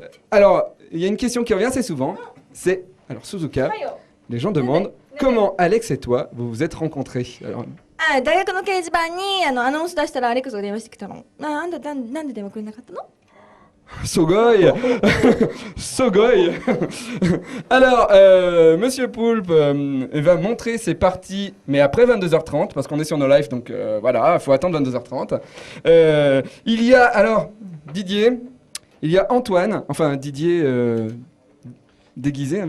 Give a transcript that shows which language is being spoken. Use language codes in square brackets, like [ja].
[fr] Alors, il y a une question qui revient assez souvent, c'est, alors Suzuka, les gens demandent comment Alex et toi vous vous êtes rencontrés. Alors, [ja] 大学の掲示板にアナウンス出したらアレックスが電話してきたの。なんで電話くれなかったの？ [fr] Sogoy Sogoy Alors, Monsieur Poulpe va montrer ses parties, mais après 22h30, parce qu'on est sur No Life, donc voilà, il faut attendre 22h30. Il y a, alors, Didier, il y a Antoine, enfin Didier déguisé.